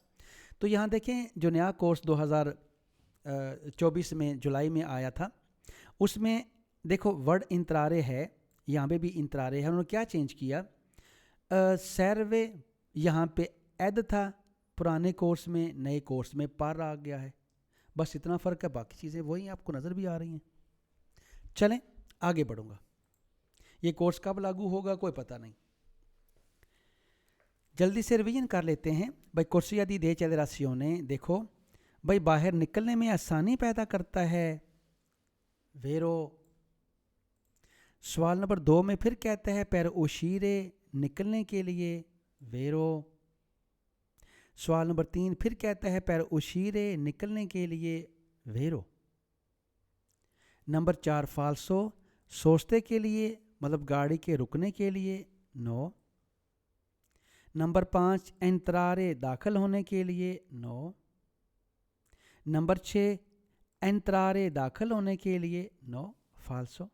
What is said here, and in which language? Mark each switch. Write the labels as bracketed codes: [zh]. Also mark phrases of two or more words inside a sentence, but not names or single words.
[hi] तो यहाँ देखें, जो नया कोर्स 2024 में जुलाई में आया था, उसमें देखो वर्ड इंतरारे है, यहाँ पे भी इंतरारे है, उन्होंने क्या चेंज किया, सर्वे यहाँ पे एद था पुराने कोर्स में, नए कोर्स में पार आ गया है, बस इतना फ़र्क है, बाकी चीज़ें वही आपको नज़र भी आ रही हैं। चलें आगे बढ़ूँगा, ये कोर्स कब लागू होगा कोई पता नहीं। जल्दी से रिवीजन कर लेते हैं भाई। [it] corsia di decelerazione, [hi] देखो भाई बाहर निकलने में आसानी पैदा करता है, वेरो। सवाल नंबर 2 में फिर कहता है [it] per uscire, [hi] निकलने के लिए, वेरो। सवाल नंबर 3 फिर कहता है [it] per uscire, [hi] निकलने के लिए, वेरो। नंबर 4 फाल्सो, सोचते के लिए मतलब गाड़ी के रुकने के लिए, नो। नंबर 5 एंत्रारे, दाखिल होने के लिए, नो। नंबर 6 एंत्रारे, दाखिल होने के लिए, नो, फाल्सो।